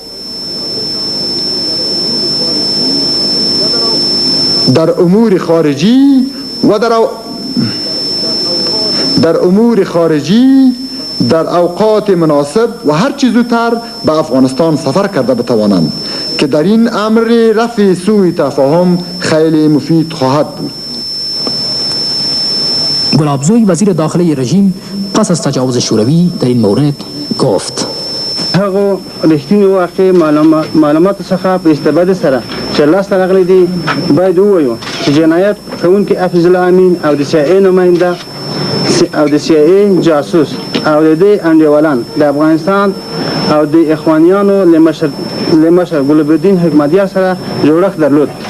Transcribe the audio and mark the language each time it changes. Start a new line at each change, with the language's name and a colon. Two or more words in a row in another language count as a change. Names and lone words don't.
Persian: در امور خارجی در اوقات مناسب و هر چیز زودتر به افغانستان سفر کرده بتوانند که در این امر رفع سوء تفاهم خیلی مفید خواهد بود. گلابزوی وزیر داخلی رژیم پس از تجاوز شوروی در این مورد گفت:
Pashto: هغه رښتینی واقعي معلومات څخه په استفاده سره چې لاسته راغلي دي باید ووایو چې جنایت کوونکي حفیظ الله امین او د CIA نماینده او د CIA جاسوس او د دې انډیوالان د افغانستان او د اخوانیانو له مشر ګلبدین حکمتیار سره جوړښت درلود